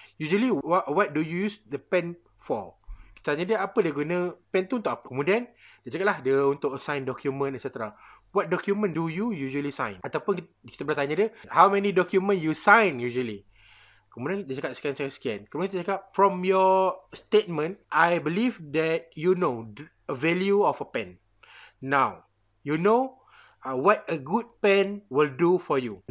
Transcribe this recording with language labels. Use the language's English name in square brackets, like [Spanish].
[English] Usually, what do you use the pen for? [Malay] Kita tanya dia, apa dia guna pen tu untuk apa? Kemudian, dia cakap lah, dia untuk sign document, etc. [English] What document do you usually sign? [Malay] Ataupun kita boleh tanya dia, [English] how many document you sign usually? [Malay] Kemudian dia cakap sekian. Kemudian dia cakap, [English] from your statement, I believe that you know the value of a pen. Now, you know what a good pen will do for you.